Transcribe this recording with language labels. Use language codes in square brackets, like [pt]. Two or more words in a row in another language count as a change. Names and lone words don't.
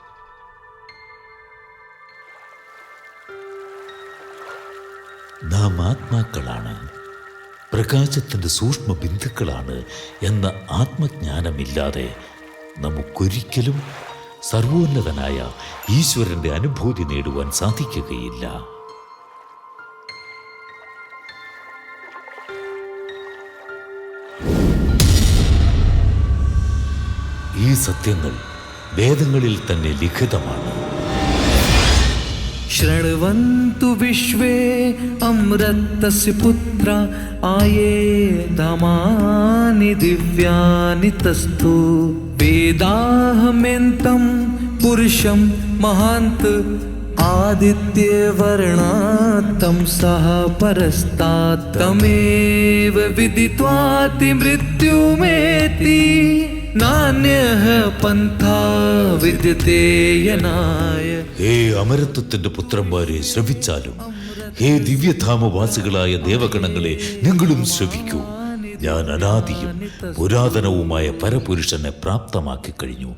[ml] നാം ആത്മാക്കളാണ്, പ്രകാശത്തിന്റെ സൂക്ഷ്മ ബിന്ദുക്കളാണ് എന്ന ആത്മജ്ഞാനമില്ലാതെ നമുക്കൊരിക്കലും സർവോന്നതനായ ഈശ്വരന്റെ അനുഭൂതി നേടുവാൻ സാധിക്കുകയില്ല. ഈ സത്യങ്ങൾ വേദങ്ങളിൽ തന്നെ ലിഖിതമാണ്. [sa] शृण्वन्तु विश्वे अमृतस्य पुत्रा आये धामानि दिव्यानि तस्थु वेदाहमेन्तं पुरुषं महान्त आदित्यवर्णात्तं सह परस्तात् तमेव विदित्वाति मृत्युमेति നാന്യഃ പന്ഥാ വിദ്യതേ യനായ. [ml] ഹേ അമരത്വത്തിന്റെ പുത്രന്മാരെ ശ്രവിച്ചാലും, ഹേ ദിവ്യധാമവാസികളായ ദേവഗണങ്ങളെ നിങ്ങളും ശ്രവിക്കൂ. ഞാൻ അനാദിയും പുരാതനവുമായ പരപുരുഷനെ പ്രാപ്തമാക്കി കഴിഞ്ഞു.